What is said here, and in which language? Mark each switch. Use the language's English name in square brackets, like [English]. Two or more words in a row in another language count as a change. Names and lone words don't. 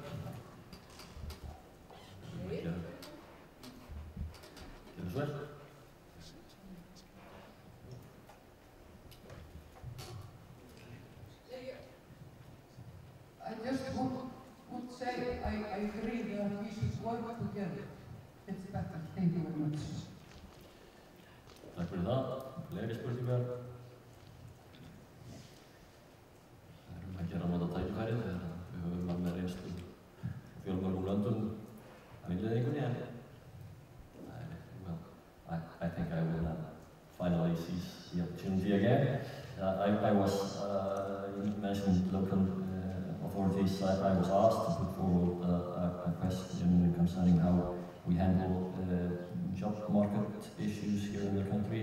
[English] I just would say I agree that we should work together. It's better. Thank you very much. [Icelandic] Takk fyrir það. Fleiri spurningar? Að gera nota tækifærið þegar við höfum verið með reynslu fjölmörgum löndum af innleiðingunni, en [English] I think I will finally seize the opportunity again. I was, you mentioned local authorities, I was asked to put forward a question concerning how we handle job market issues here in the country.